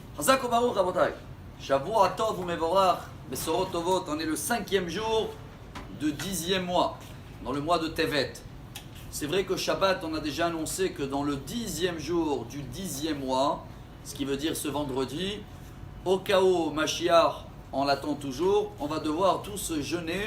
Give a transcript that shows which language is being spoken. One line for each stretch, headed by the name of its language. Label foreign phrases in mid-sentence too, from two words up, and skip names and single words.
Hebrew: חזק וברוך, רבותי. שבוע טוב ומבורך, בשורות טובות.
French: On est le 5e jour de 10e mois, dans le mois de Tevet. C'est vrai que Shabbat, on a déjà annoncé que dans le 10e jour du 10e mois, ce qui veut dire ce vendredi, au cas où Mashiach, on l'attend toujours, on va devoir tous jeûner.